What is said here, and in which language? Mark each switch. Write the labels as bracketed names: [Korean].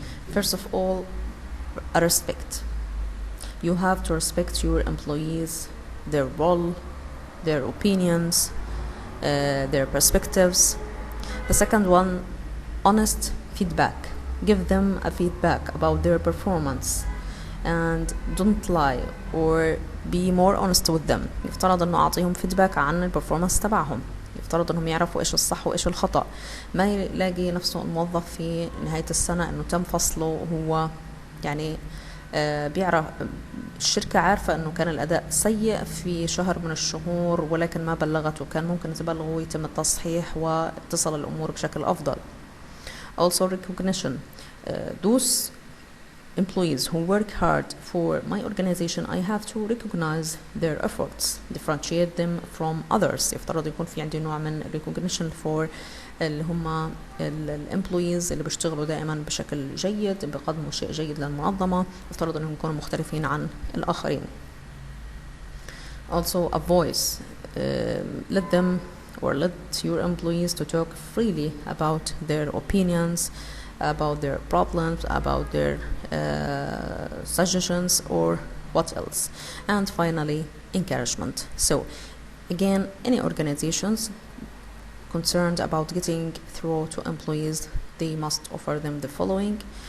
[English] First of all, a respect. You have to respect your employees, their role, their opinions, their perspectives. The second one, honest feedback. Give them a feedback about their performance and don't lie or be more honest with them. [Arabic] يفترض انه اعطيهم feedback عن البرفورمانس تبعهم. يفترض انهم يعرفوا ايش الصح وايش الخطأ. ما يلاقي نفسه الموظف في نهاية السنة انه تم فصله وهو يعني بيعرف الشركة عارفة انه كان الاداء سيء في شهر من الشهور ولكن ما بلغته, كان ممكن تبلغه ويتم التصحيح وتصل الامور بشكل افضل. [English] Also recognition. Those employees who work hard for my organization, I have to recognize their efforts, differentiate them from others. [Arabic] يفترض يكون في عندي نوع من [English] recognition for [Arabic] اللي هم الامبلويز اللي بيشتغلوا دائما بشكل جيد, بيقدموا شيء جيد للمنظمة, يفترض انهم يكونوا مختلفين عن الآخرين. [English] Also a voice. Let them or let your employees to talk freely about their opinions, about their problems, about their suggestions or what else. And finally, encouragement. So again, any organizations concerned about getting through to employees, they must offer them the following.